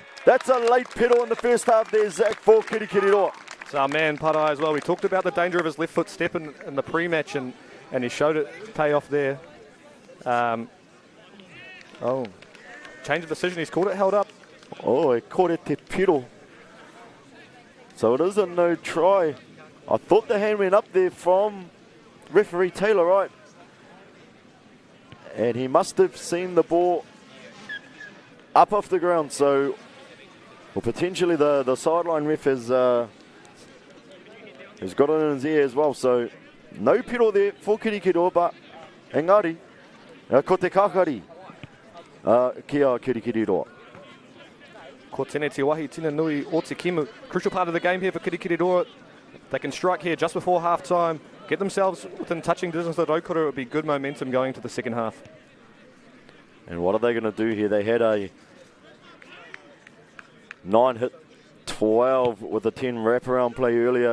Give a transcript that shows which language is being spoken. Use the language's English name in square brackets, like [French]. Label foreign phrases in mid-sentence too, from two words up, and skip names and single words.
[English] That's a late pedal in the first half there, Zach, for Kirikiriroa. It's our man, Pardai, as well. We talked about the danger of his left foot step in the pre-match, and he showed it pay off there. Change of decision. He's called it held up. Oh, he caught it [Māori] te piro. [English] So it is a no try. I thought the hand went up there from referee Taylor, right? And he must have seen the ball up off the ground. So, well, potentially the sideline ref has got it in his ear as well. So, no piro there for Kirikiriroa, but [Māori] engari, ko te kākari ki a Kirikiriroa. Ko tēnei te wahi tina nui o te kimu. [English] Crucial part of the game here for Kirikiriroa. They can strike here just before half-time, get themselves within touching distance of Rotorua. It would be good momentum going into the second half. And what are they going to do here? They had a 9-hit 12 with a 10 wraparound play earlier.